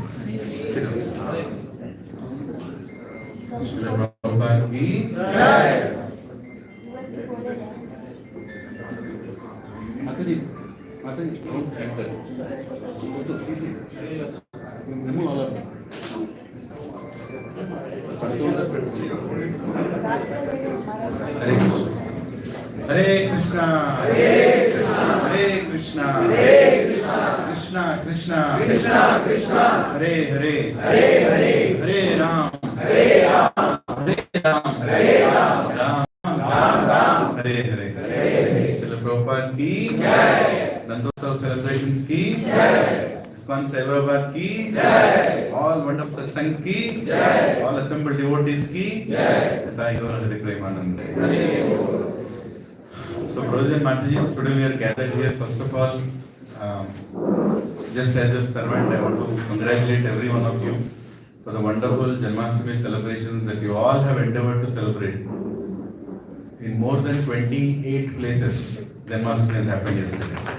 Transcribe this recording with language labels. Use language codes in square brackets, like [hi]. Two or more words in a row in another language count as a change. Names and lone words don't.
[hi] श्रील प्रभुपाद की जय. [en] Mataji, don't keep that. Remove all of it. [sa] हरे कृष्ण. हरे कृष्ण। हरे कृष्ण। हरे कृष्ण. कृष्ण कृष्ण। कृष्ण कृष्ण। हरे हरे. हरे हरे। हरे राम। हरे राम. हरे राम। हरे राम। राम राम. हरे हरे। हरे हरे. [hi] श्रील प्रभुपाद की जय. नंदोत्सव सेलिब्रेशन्स की जय। इस्कॉन साइबराबाद की जय. [en] All wonderful satsangs [hi] की जय. [en] All assembled devotees [hi] की जय. [bn] তথাই গৌর হরে প্রেমানন্দে. [en] So, brothers and Matajis, today we are gathered here. First of all, just as a servant, I want to congratulate every one of you for the wonderful Janmashtami celebrations that you all have endeavored to celebrate. In more than 28 places, Janmashtami has happened yesterday.